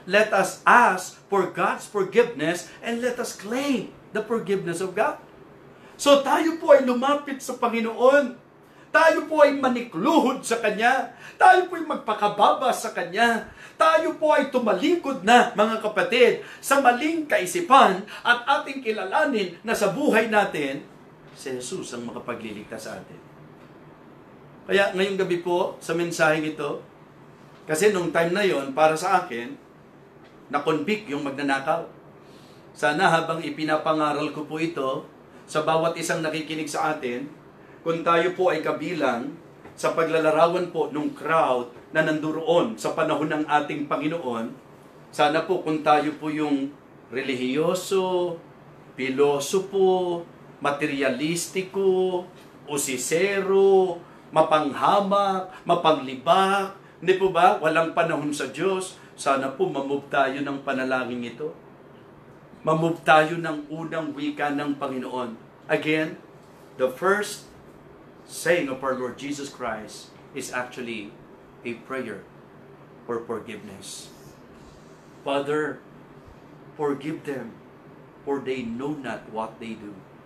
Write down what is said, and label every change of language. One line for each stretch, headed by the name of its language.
English: Let us ask for God's forgiveness and let us claim the forgiveness of God.
Filipino: So tayo po ay lumapit sa Panginoon. Tayo po ay manikluhod sa Kanya. Tayo po ay magpakababa sa Kanya. Tayo po ay tumalikod na, mga kapatid, sa maling kaisipan at ating kilalanin na sa buhay natin, si Jesus ang makapagliligtas sa atin. Kaya ngayong gabi po, sa mensaheng ito, kasi nung time na yon para sa akin, na-convict yung magnanakaw. Sana habang ipinapangaral ko po ito, sa bawat isang nakikinig sa atin, kung tayo po ay kabilang sa paglalarawan po ng crowd na nanduroon sa panahon ng ating Panginoon, sana po kung tayo po yung relihiyoso, pilosopo, materialistiko, usisero, mapanghamak, mapanglibak, hindi po ba? Walang panahon sa Diyos. Sana po mamove tayo ng panalangin ito. Mamove tayo ng unang wika ng Panginoon.
English: Again, the first saying of our Lord Jesus Christ is actually a prayer for forgiveness. Father, forgive them, for they know not what they do.